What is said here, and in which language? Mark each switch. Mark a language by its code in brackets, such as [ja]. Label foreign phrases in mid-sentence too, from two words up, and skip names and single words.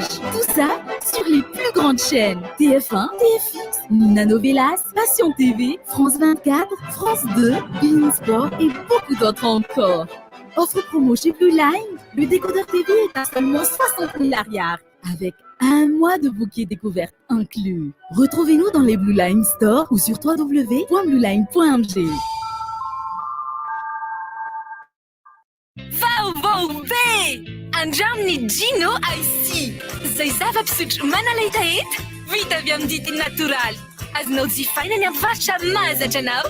[fr] Tout ça sur les plus grandes chaînes. TF1, TFX, Novelas, Passion TV, France 24, France 2, Bein Sport et beaucoup d'autres encore. Offre promo chez Blue Line. Le décodeur TV est à seulement 60 000 arrières, avec un mois de bouquet découverte inclus. Retrouvez-nous dans les Blue Line Store ou sur www.blueline.mg. [mg] Vaovao-be! Andramny Gino IC. Zay zava-pisotro manaleta eto, vita avy amin'ny dity natoraly. Azonao jifaina ny amin'ny varotra mahazatra anao.